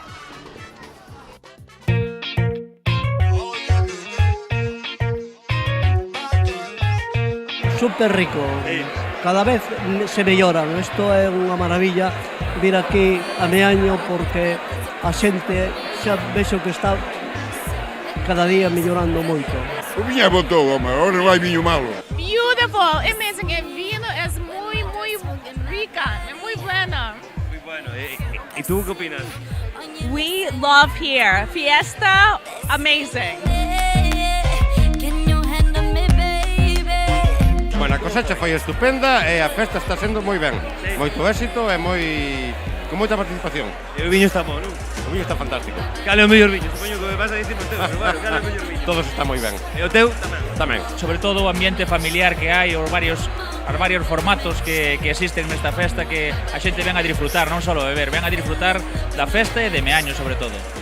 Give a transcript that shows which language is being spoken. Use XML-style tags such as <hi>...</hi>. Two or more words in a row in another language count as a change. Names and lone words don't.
<gl>Súper rico, cada vez se melloran, isto é unha maravilla vir aquí a Meaño porque a xente xa vexo que está cada día mellorando moito. O viño é bo todo, ahora non hai viño malo.</gl> <en>Beautiful, amazing,</en> <es>el vino es muy rica, es muy buena. Muy bueno, ¿y tú qué opinas?</es> <en>We love here, fiesta, amazing.</en> <gl>Bueno, a cosecha foi estupenda e a festa está sendo moi ben. Moito éxito e con moita participación. E o viño está bo, non? O viño está fantástico. Cal é o mellor viño? Supoño que me vas a dicir o teu, pero bueno, cal é o mellor viño? Todos está moi ben. E o teu? Tamén. Sobre todo o ambiente familiar que hai, os varios formatos que existen nesta festa que a xente ven a disfrutar, non só beber, ven a disfrutar da festa e de Meaño sobre todo.</gl>